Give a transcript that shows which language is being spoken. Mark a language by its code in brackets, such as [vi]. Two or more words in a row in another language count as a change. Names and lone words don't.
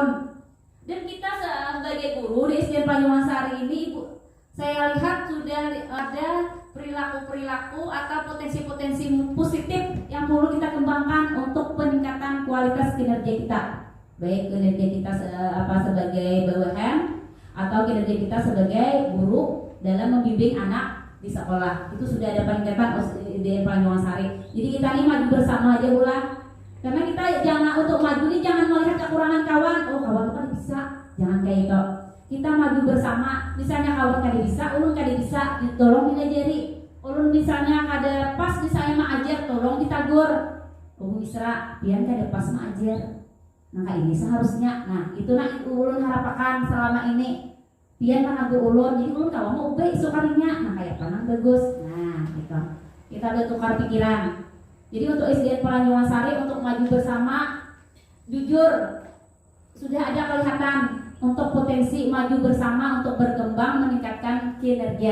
[id] Dan kita sebagai guru di SD Pelancongan Sari ini, saya lihat sudah ada perilaku-perilaku atau potensi-potensi positif yang perlu kita kembangkan untuk peningkatan kualitas kinerja kita. Baik kinerja kita sebagai bawahan atau kinerja kita sebagai guru dalam membimbing anak di sekolah. Itu sudah ada peningkatan di Pelancongan Sari. Jadi kita ini maju bersama aja ulah. Karena kita jangan untuk maju ini jangan melihat kekurangan kawan. Oh, kawan kan bisa. Jangan kayak itu. Kita maju bersama. [bjn] Misalnya kawan kada bisa, ulun kada bisa, tolong dilajari. Ulun misalnya kada pas, misalnya mak ajar, tolong ditagur. Ulun isra, pian kada pas mak ajar. Nah ini seharusnya. Nah itu ulun harapakan selama ini. Pian managu ulun, jadi ulun kalau mau ubah isu kalinya. Nah kayak panang bagus. Nah gitu. [id] Kita udah tukar pikiran. Jadi untuk SDN Pelancongan Sari untuk maju bersama, jujur sudah ada kelihatan untuk potensi maju bersama untuk berkembang meningkatkan kinerja.